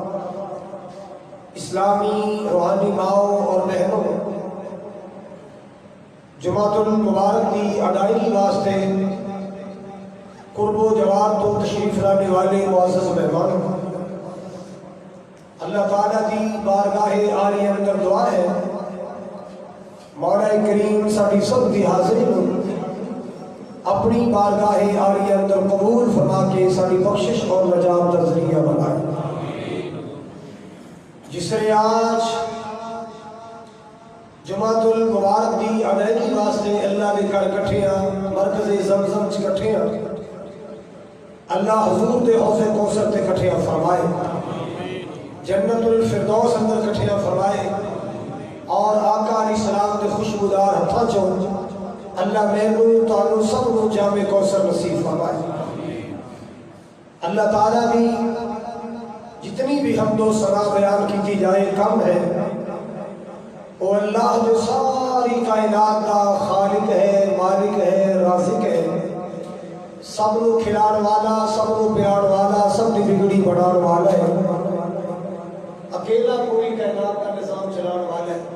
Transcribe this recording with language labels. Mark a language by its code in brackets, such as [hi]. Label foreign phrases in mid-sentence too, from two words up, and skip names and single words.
[ur] اسلامی روحانی ماؤں اور بہنوں، جمعۃ المبارک کی ادائیگی واسطے قرب و جوار تو تشریف لانے والے معزز مہمان، اللہ تعالیٰ کی بارگاہ عالی اندر دعا ہے مولا کریم ساری سب دی حاضری اپنی بارگاہ عالی اندر قبول فرما کے ساری بخشش اور نجات کا ذریعہ بنائے۔ [pa] جسے آج جمعۃ المبارک دی ادائیگی واسطے اللہ دے گھر کٹھیاں مرکز زمزم چ کٹھیاں، اللہ حضور دے حوض کوثر تے کٹھیاں فرمائے، جنت الفردوس اندر کٹھیاں فرمائے، اور آقا علیہ السلام دے خوشبودار ہتھاں چوں اللہ مینوں تانوں سب نوں جامع کوثر نصیب فرمائے۔ [ur] اللہ تعالیٰ بھی جتنی بھی حمد و ثنا بیان کی جائے کم ہے، وہ اللہ جو ساری کائنات کا خالق ہے، مالک ہے، رازق ہے، [pa] سب نوں کھلاڑ والا، سب نوں پیار والا، سب دی بگڑی بڑھان والا [ur] ہے، اکیلا پوری کائنات کا نظام چلانے والا ہے۔